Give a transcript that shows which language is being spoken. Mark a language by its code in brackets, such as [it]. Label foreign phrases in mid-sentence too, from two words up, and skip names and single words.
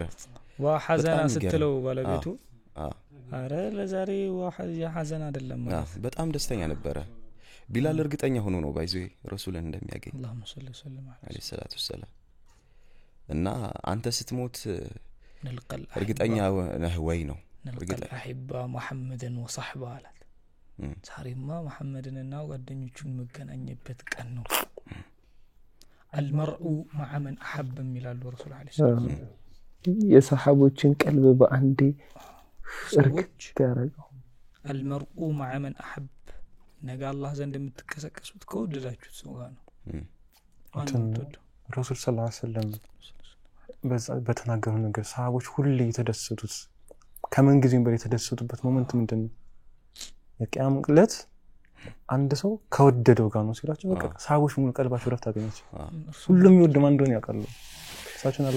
[am] ወሐዘና ስትለው ባለቤቱ አረ ለዛሬ ሐዘን አይደለም በጣም ደስተኛ ነበረ ቢላል እርግጠኛ ሆኖ ነው ባይዞ ረሱልን እንደሚያገኝ [ar] اللهم صل وسلم عليه الصلاه والسلام [am] እና አንተ ስትሞት [ar] نلقى [am] እርግጠኛ ነህ ወይ ነው [ar] نلقى الاحبه محمدا وصحبه [am] አላት ዛሬማ መሐመድንና ጓደኞቹን መገናኘበት ቀን ነው [ar] المرء مع من احب [am] ይላሉ ረሱል [ar] عليه السلام [am] የሰሃቦችን ቀልብ በአንዴ እርግጥ ያረጋው [ar] المرء مع من احب [am] ነገ አላህ ዘንድ የምትከሰከሱት ከወደዳችሁት ሰው ጋር ነው ረሱል [ar] صلى الله عليه وسلم [am] በተናገሩ ነገር ሰሃቦች ሁሉ የተደሰቱት ከመን ጊዜም በላይ የተደሰቱበት ሞመንት ምንድነው የቂያም ዕለት አንድ ሰው ከወደደው ጋር ነው ሲላቸው በቃ ሰሃቦች ሙሉ ቀልባቸው ረፍት አገኘች ሁሉም ይወድ ማን እንደሆነ ያውቃሉ ሳችን አላህ